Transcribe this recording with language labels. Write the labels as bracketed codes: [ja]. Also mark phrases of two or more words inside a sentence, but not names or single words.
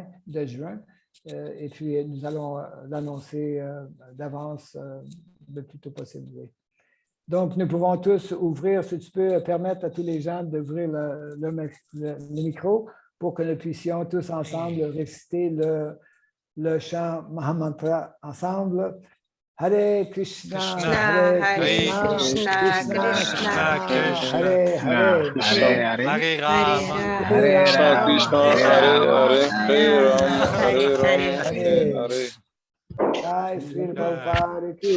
[fr] Et puis nous allons l'annoncer d'avance le plus tôt possible. Oui. Donc, nous pouvons tous ouvrir, si tu peux permettre à tous les gens d'ouvrir le micro pour que nous puissions tous ensemble réciter le chant Mahamantra ensemble. [sa] हरे कृष्ण हरे कृष्ण कृष्ण कृष्ण हरे हरे, हरे राम, Hare कृष्ण हरे राम हरे राम हरे हरे. [hi] जय श्री प्रभुपाद की,